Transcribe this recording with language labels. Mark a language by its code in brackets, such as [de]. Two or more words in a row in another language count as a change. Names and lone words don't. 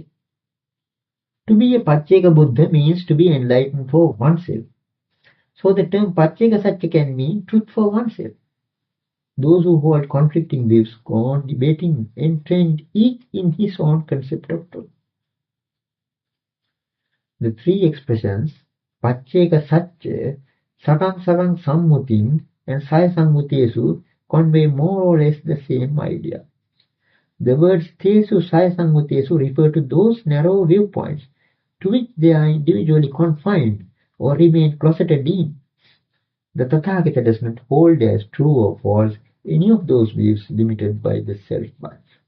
[en] To be a [pi] pacceka Buddha [en] means to be enlightened for oneself. So the term [pi] pacceka satcha [en] can mean truth for oneself. Those who hold conflicting views go on debating, entrenched each in his own concept of truth. The three expressions, [pi] pacceka satcha, sakang sammutim, [en] and sayasammutesu, convey more or less the same idea. The words [pi] tesu sayasammutesu [en] refer to those narrow viewpoints to which they are individually confined or remain closeted in. The Tathagata does not hold as true or false any of those views limited by the self-bias.